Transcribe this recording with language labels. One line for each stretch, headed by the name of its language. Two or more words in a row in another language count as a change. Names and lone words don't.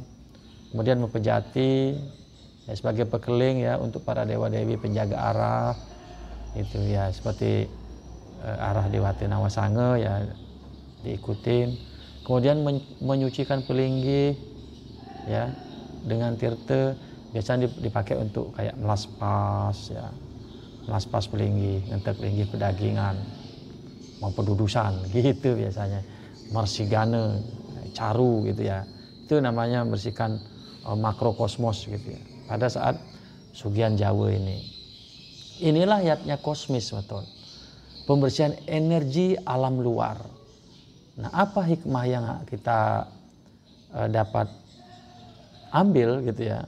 Indonesian: Kemudian mempejati ya, sebagai pekeling ya untuk para dewa-dewi penjaga arah itu ya, seperti arah Dewati Nawasanga ya diikutin. Kemudian menyucikan pelinggih ya dengan tirta, biasanya dipakai untuk kayak melaspas ya, melaspas pelinggih, ngentek pelinggih pedagingan mau pedudusan gitu biasanya, marsigana, caru gitu ya. Itu namanya membersihkan makrokosmos gitu ya. Pada saat sugihan Jawa ini. Inilah yatnya kosmis betul. Pembersihan energi alam luar. Nah, apa hikmah yang kita dapat ambil gitu ya?